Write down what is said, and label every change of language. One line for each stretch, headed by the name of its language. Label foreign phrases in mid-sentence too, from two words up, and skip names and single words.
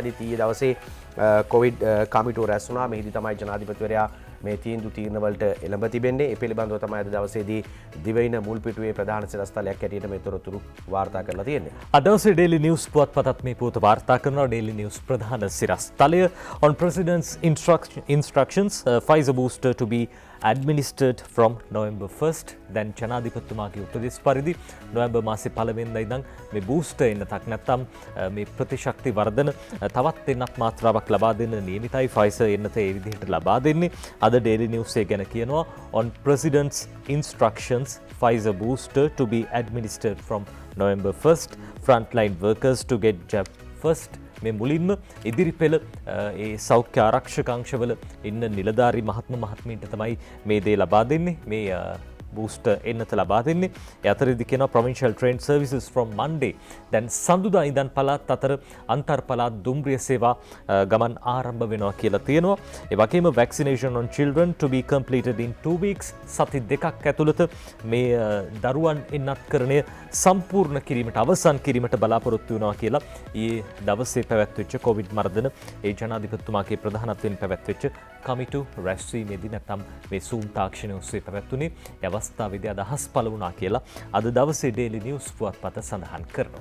Sinhala: අද ඊයේ දවසේ කොවිඩ් කමිටුව රැස් වුණා. මෙහිදී තමයි ජනාධිපතිවරයා මේ තීරණවලට එළඹ තිබෙන්නේ. ඒ පිළිබඳව තමයි අද දවසේදී දිවයින මුල් පිටුවේ ප්‍රධාන සිරස්තලයක් හැටියට මේ තොරතුරු වාර්තා කරලා තියෙන්නේ. අද දවසේ ඩේලි නිවුස් පුවත්පතත් මේ පුවත වාර්තා කරනවා.
English: ඩේලි නිවුස්
Sinhala: ප්‍රධාන සිරස්තලය
English: on president's instructions Pfizer booster to be administered from November 1st.
Sinhala: දැන් ජනාධිපතිතුමාගේ උපදෙස් පරිදි නොවැම්බර් මාසේ 1 වෙනිදා ඉඳන් මේ බූස්ටර් එන්නතක් නැත්නම් මේ ප්‍රතිශක්ති වර්ධන තවත් එන්නත් මාත්‍රාවක් ලබා දෙන්න නියමිතයි. Pfizer එන්නත ඒ විදිහට ලබා දෙන්නේ. අද Daily News එක ගැන කියනවා
English: on president's instructions Pfizer booster to be administered from November 1st. Frontline workers to get jab first.
Sinhala: මේ මුලින්ම ඉදිරිපෙළ ඒ සෞඛ්‍ය ආරක්ෂක අංශවල ඉන්න නිලධාරී මහත්මීන්ට තමයි මේ දේ ලබා දෙන්නේ. මේ බූස්ටර් එන්නත ලබා දෙන්නේ. ඒ අතරේදී කියනවා
English: provincial train services from Monday.
Sinhala: දැන් සඳුදා ඉඳන් පළාත් අතර අන්තර් පළාත් දුම්රිය සේවා ගමන් ආරම්භ වෙනවා කියලා තියෙනවා. ඒ වගේම
English: vaccination on children to be completed in 2 weeks.
Sinhala: සති දෙකක් ඇතුළත මේ දරුවන් එන්නත්කරණය සම්පූර්ණ කිරීමට අවසන් කිරීමට බලාපොරොත්තු වෙනවා කියලා ඊයේ දවසේ පැවැත්වෙච්ච කොවිඩ් මර්ධන ඒ ජනාධිපතිතුමාගේ ප්‍රධානත්වයෙන් පැවැත්වෙච්ච කමිටු රැස්වීමේදී නැත්නම් මේ සූම් තාක්ෂණය ඔස්සේ පැවැත්වුණේ අවස්ථාවේදී අදහස් පළ වුණා කියලා අද දවසේ ඩේලි නිවුස් පුවත්පත සඳහන් කරනවා.